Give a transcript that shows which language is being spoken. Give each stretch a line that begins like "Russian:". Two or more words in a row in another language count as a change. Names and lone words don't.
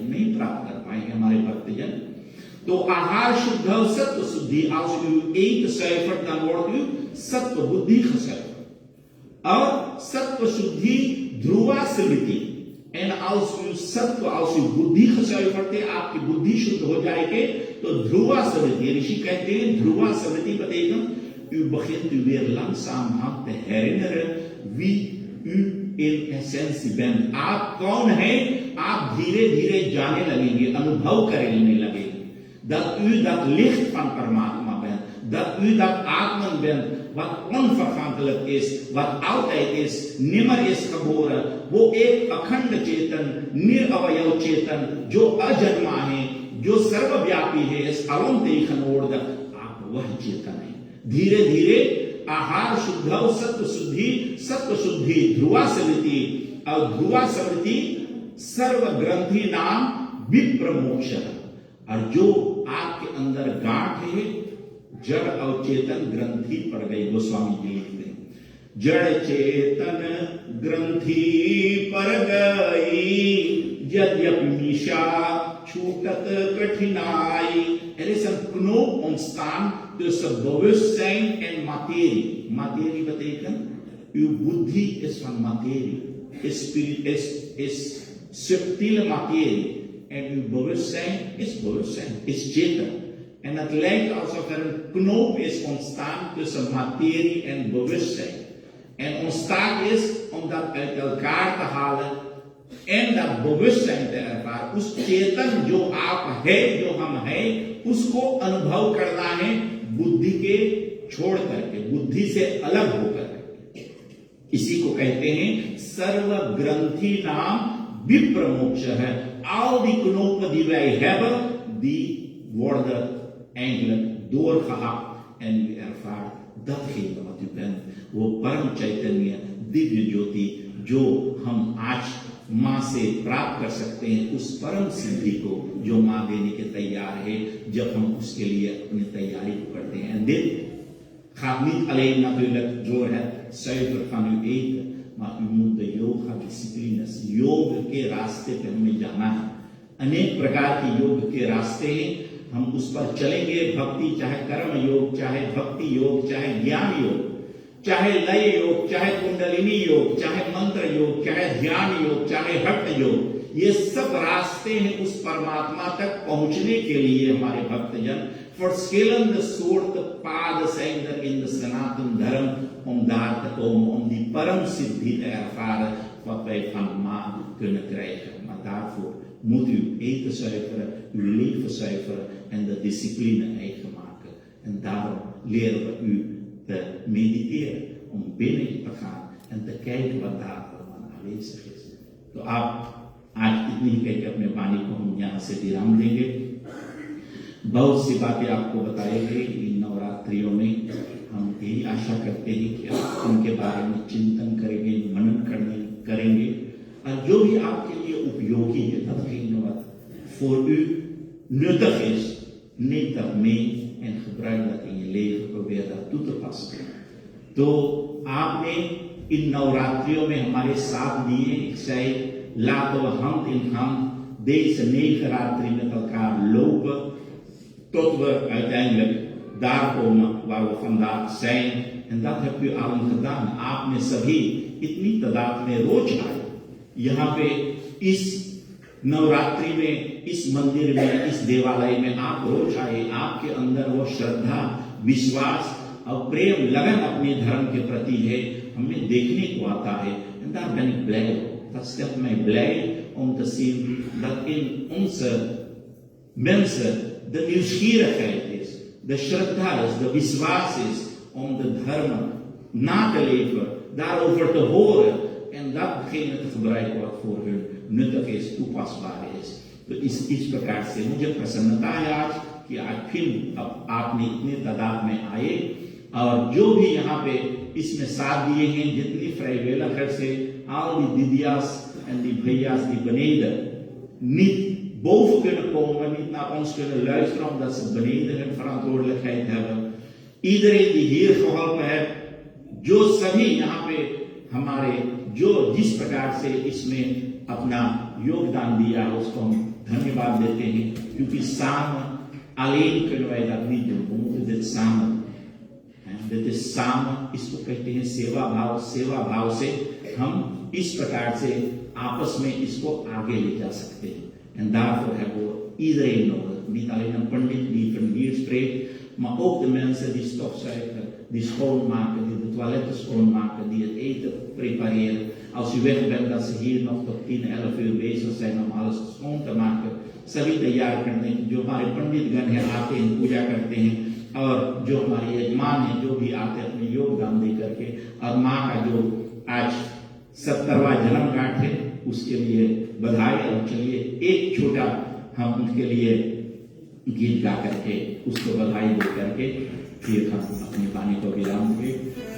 Hindi: नहीं प्राप्त कर पाएंगे हमारे भक्तजन। तो आहार शुद्ध सत्व शुद्धि एक सत्व बुद्धि और सत्व शुद्धि ध्रुवा स्मृति एंड सत्व बुद्धि पड़ते आपकी बुद्धि शुद्ध हो जाएगी तो ध्रुवा स्मृति। ऋषि कहते हैं ध्रुवा स्मृति
Dutch: betekent u begint u weer langzamerhand te herinneren wie u in essentie bent।
Hindi: आप कौन है? आप धीरे धीरे जाने लगेंगे, अनुभव करने लगेंगे
Dutch: dat u dat licht van Paramatma bent, dat u dat atmen bent wat onvergankelijk is, wat altijd is, nimmer is geboren,
Hindi: वो एक अखंड चेतन, निरअवयव चेतन जो अजन्मा है, जो सर्वव्यापी है, अलम देखनोर्द, आप वह चेतन है। धीरे धीरे आहार शुद्ध सत्व शुद्धि ध्रुवा स्मृति और ध्रुवा स्मृति सर्व ग्रंथि नाम विप्र मोक्ष। और जो आपके अंदर गांठ है, जड़ और चेतन ग्रंथि पड़ गई। गोस्वामी जी लिखते हैं जड़ चेतन ग्रंथि पड़ गई, यद्यपि निशा छूटत कठिनाई।
Dutch: Er is een knoop ontstaan tussen bewustzijn en materie. Materie betekent, uw buddhi is van materie, is subtiele materie. En uw bewustzijn, is chetan. En het lijkt alsof er een knoop is ontstaan tussen materie en bewustzijn. En ons taak is om dat uit elkaar te halen en dat bewustzijn te ervaren।
Hindi: उस चेतन जो आप है, जो हम है, उसको अनुभव करना है बुद्धि के छोड़ करके, बुद्धि से अलग होकर। इसी को कहते हैं सर्व ग्रंथि नाम विप्र मोक्ष है।
Dutch: Al die knopen die wij hebben, die worden eigenlijk doorgehakt en u ervaart datgene wat u bent।
Hindi: वो परम चैतन्य दिव्य ज्योति जो हम आज माँ से प्राप्त कर सकते हैं, उस परम सिद्धि को जो माँ देने के तैयार है, जब हम उसके लिए अपनी तैयारी को करते हैं।
Dutch: Dit gaat niet alleen natuurlijk door het zuiver van uw eten, maar u moet de yoga disciplines,
Hindi: योग के रास्ते पर हमें जाना है। अनेक प्रकार के योग के रास्ते हैं, हम उस पर चलेंगे। भक्ति चाहे कर्म योग, चाहे भक्ति योग, चाहे ज्ञान योग, चाहे लय योग, चाहे कुंडलिनी योग, चाहे मंत्र योग, चाहे ध्यान योग, चाहे हठ योग, ये सब रास्ते हैं उस परमात्मा तक पहुंचने के लिए हमारे भक्तजन।
Dutch: Verschillende soorten paden zijn er in de Sanatana Dharma om daar te komen, om die paramsiddhi te ervaren wat wij van Ma kunnen krijgen. Maar daarvoor moet u uw eten zuiveren, uw leven zuiveren en de discipline eigen maken. En daarom leren we u te mediteren, om binnen te gaan en te kijken wat daar allemaal aanwezig is.
Hindi: तो आप आज इतनी ही कहकर अपने वाणी को हम यहाँ से विराम देंगे। बहुत सी बातें आपको बताएंगे इन नवरात्रियों में। हम यही आशा करते हैं कि आप उनके बारे में चिंतन करेंगे, मनन करेंगे और जो भी आपके लिए उपयोगी है,
Dutch: datgene wat voor u nuttig is, neem dat mee en gebruik dat in je leven, probeer dat toe te passen।
Hindi: तो आपने इन नवरात्रियों में हमारे साथ दिए।
Dutch: Ik zei, laten we hand in hand deze 9 ratri met elkaar lopen tot we uiteindelijk daar komen waar we vandaag zijn। En dat hebt u allen gedaan।
Hindi: आपने सभी इतनी तादाद में रोज आए यहाँ पे इस नवरात्रि में, इस मंदिर में, इस देवालय में आप रोज आए। आपके अंदर वो श्रद्धा, विश्वास और प्रेम, लगन अपने धर्म के प्रति है, हमें देखने को आता है।
Dutch: En daar ben ik blij op। Dat stelt mij blij om te zien dat in onze mensen de nieuwsgierigheid is, de shraddha is, de विश्वास is om de dharma na te leven, daarover te horen en datgene te gebruiken wat voor hun nuttig is, toepasbaar is।
Hindi: तो इस प्रकार से मुझे प्रसन्नता है आज कि आज फिर आपने इतने तादाद में आए और जो भी यहाँ पे इसमें साथ दिए हैं, जितनी vrijwilligers से
Dutch: al die didia's en die bhaia's die beneden niet boven kunnen komen, niet naar ons kunnen luisteren omdat ze beneden hun verantwoordelijkheid hebben। iedereen die hier geholpen heeft,
Hindi: जो सभी यहाँ पे हमारे जो जिस प्रकार से इसमें अपना योगदान दिया उसको हम धन्यवाद देते हैं, क्योंकि
Dutch: samen alleen kunnen wij dat niet doen। We moeten dit samen। dit is samen,
Hindi: इसको कहते हैं सेवा भाव। सेवा भाव से हम इस प्रकार से आपस में इसको आगे ले जा सकते हैं।
Dutch: En daarvoor hebben we iedereen nodig. Niet alleen een pandit die vernier spreekt, maar ook de mensen die stofzuigen, die schoonmaken, die de toiletten schoonmaken, die het eten prepareren। Als u weg bent, dat ze hier nog tot 10, 11 uur bezig zijn om alles schoon te maken।
Hindi: सभी तैयार करने की, जो हमारे पंडित गण हैं आते हैं, पूजा करते हैं, और जो हमारे यजमान हैं जो भी आते हैं अपने योगदान दे करके, और माँ का जो आज 70वां जन्मगांठ है उसके लिए बधाई। और चलिए एक छोटा हम उनके लिए गीत गा करके उसको बधाई दे करके फिर हम अपनी वाणी को विराम देंगे।